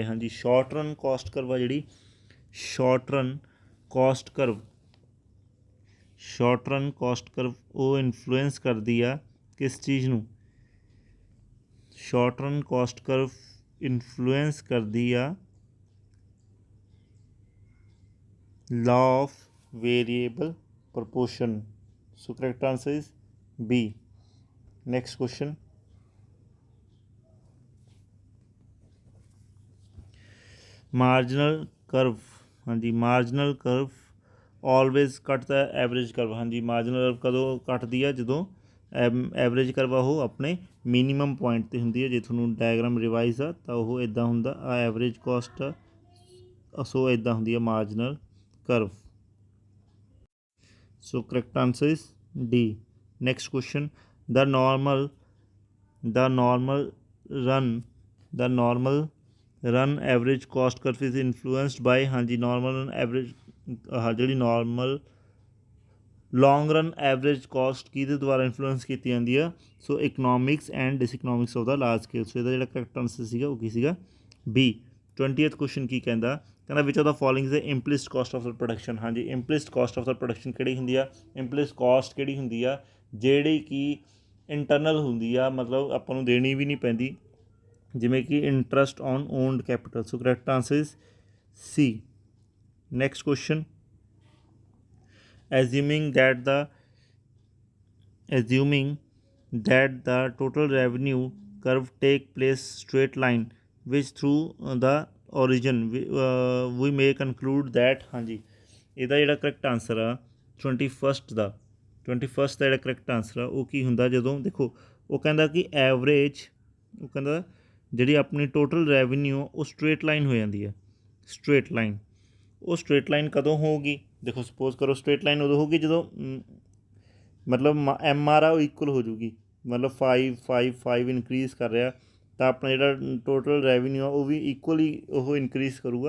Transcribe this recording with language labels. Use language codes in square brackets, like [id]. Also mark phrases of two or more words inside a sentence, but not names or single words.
[pa] ਹਾਂਜੀ, [en] short run cost curve [pa] ਆ ਜਿਹੜੀ, [en] short run cost curve [pa] ਉਹ ਇਨਫਲੂਐਂਸ ਕਰਦੀ ਆ ਕਿਸ ਚੀਜ਼ ਨੂੰ, [en] short run cost curve influence [pa] ਕਰਦੀ ਆ [en] law of variable proportion। so correct answer is B। next question, marginal curve. ਹਾਂਜੀ, marginal curve always cut the average curve. [pa] ਹਾਂਜੀ, [en] marginal curve [pa] ਕਦੋਂ ਕੱਟਦੀ ਆ, ਜਦੋਂ [en] average curve [pa] ਆ ਉਹ ਆਪਣੇ [en] minimum point [pa] 'ਤੇ ਹੁੰਦੀ ਹੈ। ਜੇ ਤੁਹਾਨੂੰ [en] diagram revise [pa] ਆ ਤਾਂ ਉਹ ਇੱਦਾਂ ਹੁੰਦਾ, ਆ [en] average cost [pa] ਆ, ਸੋ ਇੱਦਾਂ ਹੁੰਦੀ ਆ [en] marginal curve. So correct answer is D. next question, the normal run average cost curve is influenced by। [pa] ਹਾਂਜੀ, [en] normal run average [pa] ਜਿਹੜੀ [en] normal long run average cost [pa] ਕਿਹਦੇ ਦੁਆਰਾ ਇਨਫਲੂਐਂਸ ਕੀਤੀ ਜਾਂਦੀ ਆ। [en] So economics and diseconomics of the large scale. [pa] ਸੋ ਇਹਦਾ ਜਿਹੜਾ [en] correct answer [pa] ਸੀਗਾ ਉਹ ਕੀ ਸੀਗਾ, ਬੀ। [en] 20th question [pa] ਕੀ ਕਹਿੰਦਾ [en] which of the following is the implicit cost of the production. [pa] ਹਾਂਜੀ, [en] implicit cost of the production [pa] ਕਿਹੜੀ ਹੁੰਦੀ ਆ, [en] implicit cost [pa] ਕਿਹੜੀ ਹੁੰਦੀ ਆ ਜਿਹੜੀ ਕਿ ਇੰਟਰਨਲ ਹੁੰਦੀ ਆ, ਮਤਲਬ ਆਪਾਂ ਨੂੰ ਦੇਣੀ ਵੀ ਨਹੀਂ ਪੈਂਦੀ, ਜਿਵੇਂ ਕਿ [en] interest on owned capital. So correct answer is C. next question, assuming that the total revenue curve take place straight line which through the origin we may conclude that। [pa] ਹਾਂਜੀ, ਇਹਦਾ ਜਿਹੜਾ [en] correct answer [pa] ਆ 21st ਦਾ ਜਿਹੜਾ [en] correct answer [pa] ਆ ਉਹ ਕੀ ਹੁੰਦਾ, ਜਦੋਂ ਦੇਖੋ ਉਹ ਕਹਿੰਦਾ ਕਿ ਐਵਰੇਜ, ਉਹ ਕਹਿੰਦਾ ਜਿਹੜੀ ਆਪਣੀ [en] total revenue [pa] ਉਹ [en] straight line [pa] ਹੋ ਜਾਂਦੀ ਹੈ। [en] straight line, [pa] ਉਹ [en] straight line [pa] ਕਦੋਂ ਹੋਊਗੀ, ਦੇਖੋ ਸਪੋਜ਼ ਕਰੋ [en] straight line [pa] ਉਦੋਂ ਹੋਊਗੀ ਜਦੋਂ ਮਤਲਬ MR ਆ ਉਹ ਇਕੁਅਲ ਹੋ ਜੂਗੀ, ਮਤਲਬ 5 ਇਨਕਰੀਜ਼ ਕਰ ਰਿਹਾ ਤਾਂ ਆਪਣਾ ਜਿਹੜਾ [en] total revenue [pa] ਆ ਉਹ ਵੀ ਇਕੁਅਲੀ ਉਹ ਇਨਕਰੀਜ਼ ਕਰੂਗਾ।